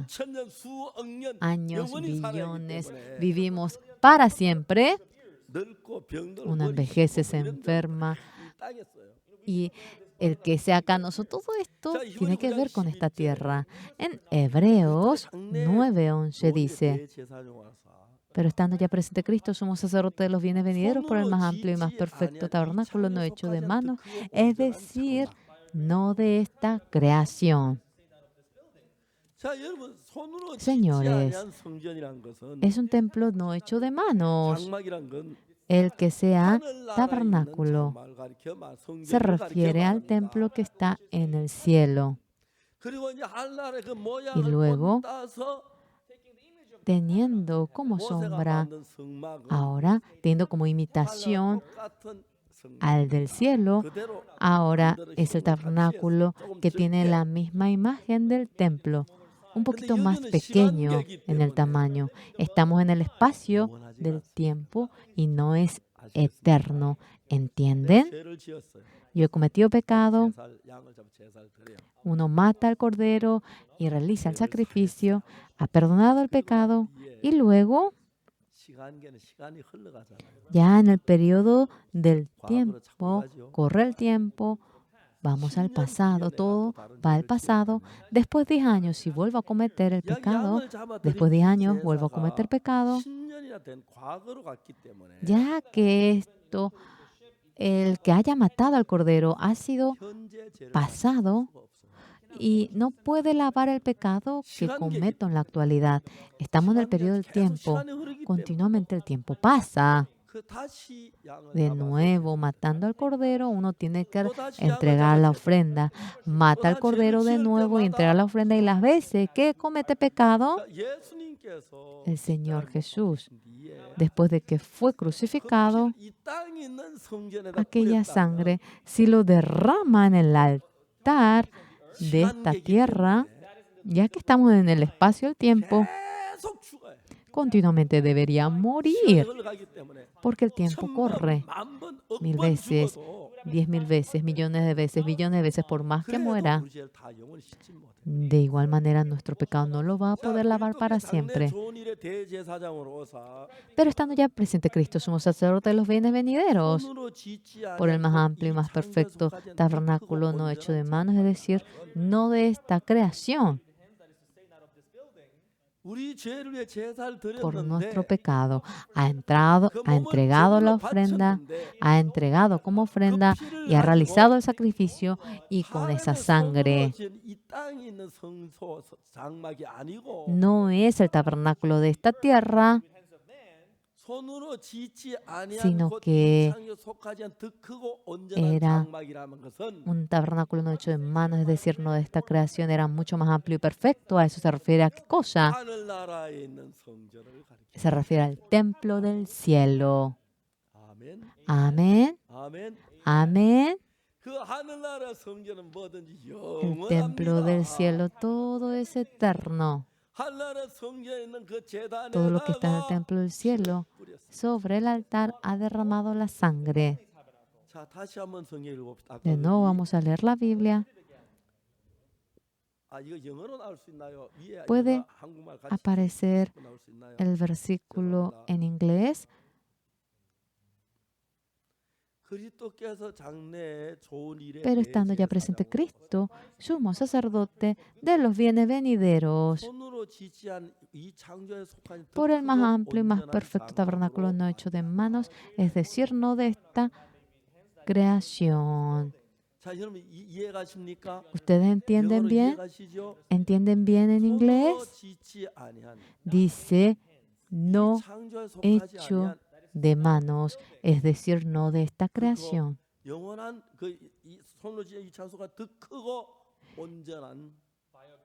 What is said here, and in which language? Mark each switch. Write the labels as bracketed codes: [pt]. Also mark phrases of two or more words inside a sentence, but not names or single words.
[ko] 수천 년, 수억 년 [es] Años, [ko] 영원히 살아야 하기 [es] billones, [ko] 때문에 [es] vivimos para siempre. [ko] 늙고 병들고 [es] Uno [ko] 머리 [es] envejece, [ko] 휘고 [es] se [ko] 이런 데 [es] enferma. [ko] 이 땅에 써요. [es] Y el que sea canoso, todo esto [ko] 자, [es] tiene que ver con esta [ko] 12장 [es] tierra. En Hebreos 9:11 dice, [ko] 대제사장 와서 [es] pero estando ya presente Cristo, somos sacerdote de los bienes venideros por el más amplio y más perfecto tabernáculo no hecho de manos, es decir, no de esta creación. [ko] 자, 여러분 손으로 짓지 [es] Señores, [ko] 아니한 성전이란 것은 [es] Es un templo no hecho de manos. [ko] 장막이란 건 [es] El que sea [ko] 하늘나라에 있는 [es] tabernáculo [ko] 장막을 가리켜 말, 성전을 [es] se refiere al [ko] 가리켜 [es] templo [ko] 말합니다. [es] que está en el cielo. [ko] 그리고 이제 하늘나라의 그 [es] Y [ko] 모양을 [es] luego, [ko] 따서 [es] teniendo como [ko] 모세가 [es] sombra, [ko] 만든 성막은 [es] ahora teniendo como [ko] 하늘나라 [es] imitación [ko] 똑같은 성막 [es] al del cielo, [ko] 그대로 [es] ahora [ko] 만들어 [es] es el [ko] 힘을 같이 [es] tabernáculo [ko] 해서 조금 [es] que tiene [ko] 적게. [es] la misma imagen del templo, un poquito más pequeño en el tamaño. Estamos en el espacio del tiempo y no es eterno. ¿Entienden? [ko] 죄를 지었어요. [es] Yo he cometido pecado, [ko] 제사를, 양을 잡아 제사를 드려요. [es] uno mata al cordero y realiza el sacrificio, ha perdonado el pecado y luego, [ko] 시간계는 시간이 흘러가잖아요. [es] ya en el periodo del [ko] 과거로 자꾸 [es] tiempo, [ko] 가죠. [es] corre el tiempo, vamos al pasado, todo va al pasado. Después de 10 años, si vuelvo a cometer el pecado, [ko] 양을 잡아 [es] después de 10 años vuelvo a [ko] 제사가 [es] cometer pecado, [ko] 10년이나 된 과거로 갔기 때문에 [es] ya que esto, el que haya matado al cordero ha sido [ko] 현재 죄를 [es] pasado [ko] 수가 없어요. [es] y no puede lavar el pecado que cometo en la actualidad. Estamos en el periodo del tiempo. Continuamente el tiempo pasa. [ko] 그 다시 양을 [es] De [ko] 잡아서 [es] nuevo, matando al cordero, uno tiene que [ko] 또다시 [es] entregar [ko] 양을 [es] la [ko] 잡아서 [es] ofrenda. Mata al cordero de nuevo y entrega la ofrenda. Y las veces que comete pecado, [ko] 그러니까 예수님께서 [es] el Señor Jesús, [ko] 뒤에 [es] después de que fue [ko] 그 [es] crucificado, [ko] 피를 이 땅에 있는 성전에다 [es] aquella [ko] 뿌렸다면 [es] sangre, si lo derrama en el altar de esta tierra, ya que estamos en el espacio del tiempo, [ko] 계속 죽어요. [es] continuamente debería [ko] 시간이 [es] morir, [ko] 흘러가기 때문에 [es] porque el tiempo [ko] 1000번, [es] corre [ko] 10,000번, [es] 1000 [ko] 억번 [es] veces, [ko] 죽어도 [es] 10,000 veces, millones de veces, billones de veces, por más que [ko] 그래도 [es] muera. [ko] 우리 죄를 다 영원히 씻지 못해. [es] De igual manera, nuestro pecado no lo va a [ko] 자, [es] poder lavar para [ko] 그리스도께 장래 [es] siempre. [ko] 좋은 일의 대제사장으로서 [es] Pero estando ya presente Cristo, somos sacerdotes de los bienes venideros, [ko] 손으로 짓지 [es] por el más [ko] 아니한 [es] amplio y [ko] 이 [es] más perfecto [ko] 창조에 속하지 않는 [es] tabernáculo [ko] 크고 [es] no hecho de [ko] 온전한 [es] manos, es decir, no de esta creación, [ko] 우리 죄를 위해 제사를 [es] por [ko] 드렸는데 [es] nuestro pecado. Ha entrado, [ko] 그 [es] ha [ko] 몸을 [es] entregado la [ko] 제물로 [es] ofrenda, [ko] 바쳤는데 [es] ha entregado como ofrenda y ha realizado el sacrificio y con esa [ko] 하나님의 [es] sangre [ko] 손으로 지은 이 땅에 있는 성소 장막이 아니고 [es] no es el tabernáculo de esta tierra, [ko] 손으로 짓지 아니한 [es] sino [ko] 곧 [es] que [ko] 창조에 속하지 않은 더 크고 온전한 [es] era [ko] 장막이라는 것은 [es] un tabernáculo no hecho de manos, es decir, no de esta creación, era mucho más amplio y perfecto. ¿A eso se refiere a qué cosa? [ko] 하늘나라에 있는 성전을 가리켜. [es] Se refiere al templo del cielo. [ko] 아멘. [es] Amén, [ko] 아멘. [es] amén. [ko] 그 하늘나라 성전은 뭐든지 [es] El templo del [ko] 영원합니다. [es] cielo, todo es eterno. [ko] 하늘나라 성전에 있는 그 [es] Todo lo que está en el [ko] 제단에다가 [es] templo del cielo, [ko] 뿌렸어요. [es] sobre el altar ha derramado la sangre. [ko] 자, 다시 한번 성경 읽어봅시다. 아까 [es] De nuevo [ko] 이- [es] vamos a leer la Biblia. [ko] 아, 이거 영어로 나올 수 있나요? 위에 [es] Puede [ko] 영어, 한국말 같이 [es] aparecer [ko] 나올 수 있나요? [es] el versículo en inglés. [ko] 그리스도께서 장래에 좋은 일에 [es] Pero estando ya presente Cristo, sumo sacerdote de los bienes venideros, [ko] 손으로 지지한 이 창조에 속한 더 [es] por el más [ko] 크고 [es] amplio y más [ko] 온전한 [es] perfecto [ko] 장막으로 [es] tabernáculo no hecho de manos, es decir, no de esta creación. [ko] 자, 여러분 이해 가십니까? [es] ¿Ustedes entienden [ko] 영어로 [es] bien? [ko] 이해가시죠? [es] ¿Entienden bien en [ko] 손으로 [es] inglés? [ko] 짓지 아니한 [es] Dice, [ko] 이 [es] no [ko] 창조에 속하지 [es] hecho [ko] 아니한 [es] de manos, es decir, no de esta creación. [ko] 영원한 그 이 손으로 지은 이 창조가 더 크고 온전한